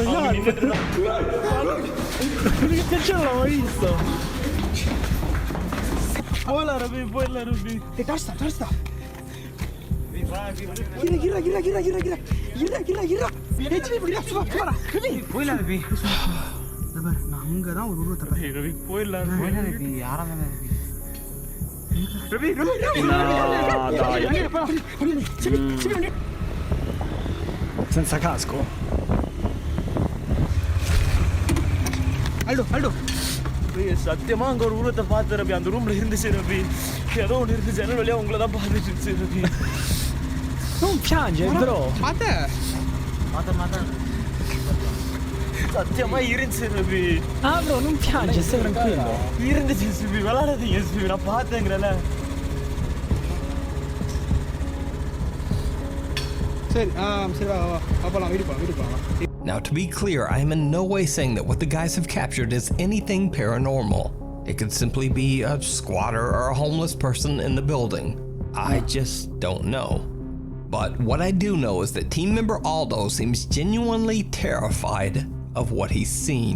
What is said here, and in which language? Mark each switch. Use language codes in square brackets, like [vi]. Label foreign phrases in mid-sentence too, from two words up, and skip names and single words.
[it] Uno che piange non l'ho mai visto. Poi la Ruby. E tasta. Gira. Poi la Ruby. [ta] அங்கதான் ஒரு உருவத்தை ரவி போயிடலாம் ரவி [it] senza casco. [ta] Aldo சத்தியமா அங்க ஒரு உருவத்தை பார்த்து ரவி அந்த ரூம்ல இருந்துச்சு ரவி ஏதோ ஒன்று இருக்கு ஜன்னல் வழியா உங்களை தான் பார்த்துட்டு இருந்துச்சு ரவி [it] Non piange, bro. [ta] மாத்த சத்தியமா இருந்துச்சு ரவி [it] bro, non piange, stai tranquillo. [ta] இருந்துச்சு ரவி விளையாடாதீங்க ரவி நான் பார்த்தேங்கிறல சரி சரி வா போலாம் வீடு போலாம் [en] Now, to be clear, I am in no way saying that what the guys have captured is anything paranormal. It could simply be a squatter or a homeless person in the building. I just don't know. But what I do know is that team member Aldo seems genuinely terrified of what he's seen.